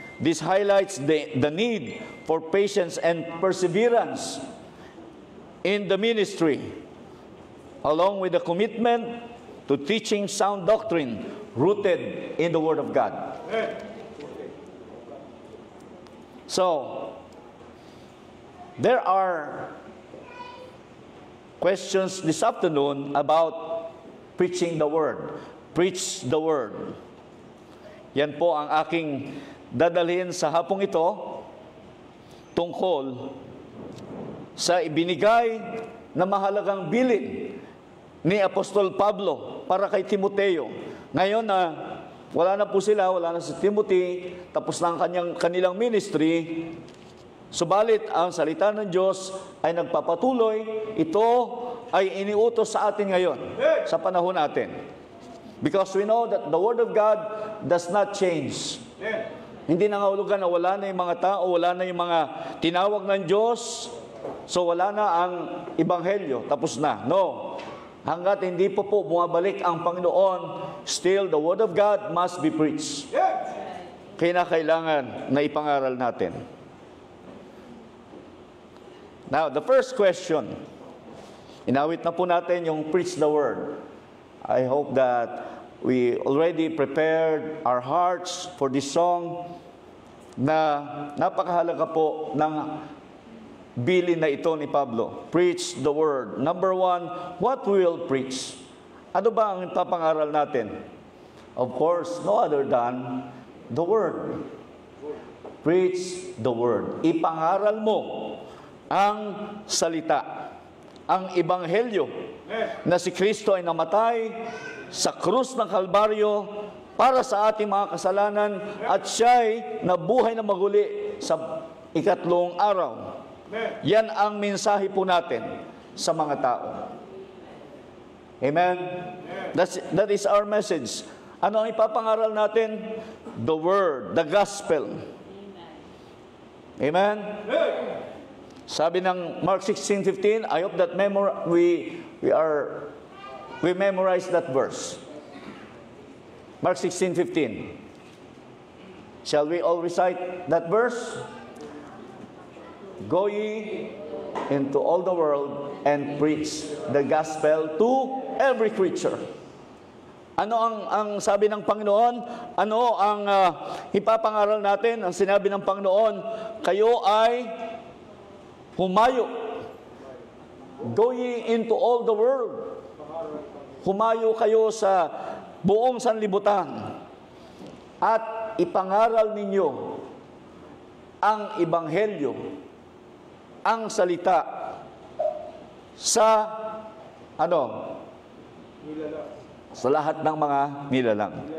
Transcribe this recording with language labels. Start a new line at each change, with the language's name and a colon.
English: This highlights the need for patience and perseverance in the ministry, along with the commitment to teaching sound doctrine rooted in the Word of God. So, there are questions this afternoon about preaching the Word. Preach the Word.
Filipino: Yan po ang aking dadalhin sa hapong ito tungkol sa ibinigay na mahalagang bilin ni Apostol Pablo para kay Timoteo. Ngayon na wala na po sila, wala na si Timothy, tapos na ang kanilang ministry, subalit ang salita ng Diyos ay nagpapatuloy. Ito ay iniutos sa atin ngayon, sa panahon natin.
English: Because we know that the Word of God does not change.
Filipino: Hindi nangahulugan na wala na yung mga tao, wala na yung mga tinawag ng Diyos, so wala na ang Ebanghelyo, tapos na.
English: No.
Filipino: Hanggat hindi po bumabalik ang Panginoon,
English: still the Word of God must be preached.
Filipino: Kailangan na ipangaral natin.
English: Now, the first question,
Filipino: inawit na po natin yung
English: preach the Word. I hope that we already prepared our hearts for this song
Filipino: na napakahalaga po ng bilin na ito ni Pablo.
English: Preach the Word. Number one, what we will preach?
Filipino: Ano ba ang ipapangaral natin?
English: Of course, no other than the Word. Preach the Word.
Filipino: Ipangaral mo ang salita, ang Ebanghelyo na si Kristo ay namatay sa krus ng Kalbaryo para sa ating mga kasalanan at siya'y nabuhay na maguli sa ikatlong araw. Yan ang mensahe po natin sa mga tao. Amen?
English: That is our message.
Filipino: Ano ang ipapangaral natin?
English: The Word, the Gospel. Amen? Sabi ng Mark 16:15, I hope that we memorize that verse. Mark 16:15. Shall we all recite that verse? Go ye into all the world and preach the gospel to every creature.
Filipino: Ano ang sabi ng Panginoon? Ano ang ipapangaral natin? Ang sinabi ng Panginoon, kayo ay humayo.
English: Go ye into all the world.
Filipino: Humayo kayo sa buong sanlibutan at ipangaral ninyo ang Ebanghelyo, ang salita sa sa lahat ng mga nilalang.